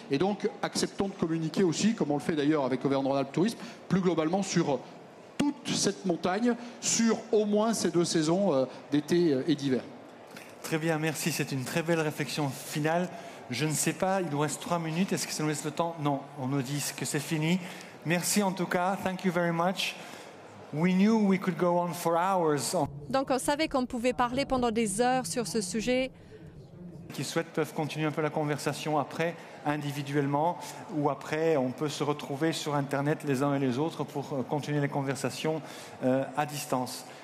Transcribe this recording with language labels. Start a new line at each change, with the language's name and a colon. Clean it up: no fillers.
French: Et donc, acceptons de communiquer aussi, comme on le fait d'ailleurs avec Auvergne-Rhône-Alpes Tourisme, plus globalement sur toute cette montagne, sur au moins ces 2 saisons d'été et d'hiver. Très bien, merci. C'est une très belle réflexion finale. Je ne sais pas, il nous reste 3 minutes. Est-ce que ça nous laisse le temps? Non, on nous dit que c'est fini. Merci en tout cas.
English: Thank you very much. We knew we could go on for hours.
French: Donc on savait qu'on pouvait parler pendant des heures sur ce sujet. Qui souhaitent peuvent continuer un peu la conversation après, individuellement, ou après on peut se retrouver sur Internet les uns et les autres pour continuer les conversations à distance.